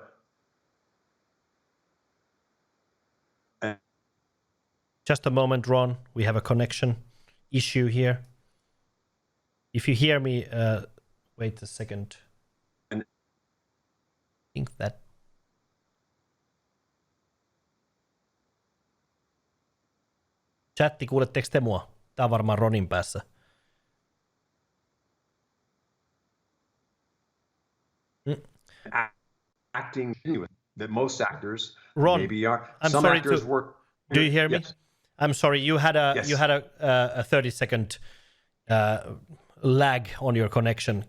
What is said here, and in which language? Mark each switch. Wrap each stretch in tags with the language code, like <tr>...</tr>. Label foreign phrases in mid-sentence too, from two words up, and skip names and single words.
<en>Just a moment, Ron. We have a connection issue here. If you hear me, wait a second. I think that...</en> <fi>Chatti, kuuletteko te mua? Tää on varmaan Ronin päässä.</fi> <en>Acting that most actors Ron, maybe are. I'm Some sorry actors work. Do you hear me? Yes. I'm sorry. You had a 30-second lag on your connection.</en>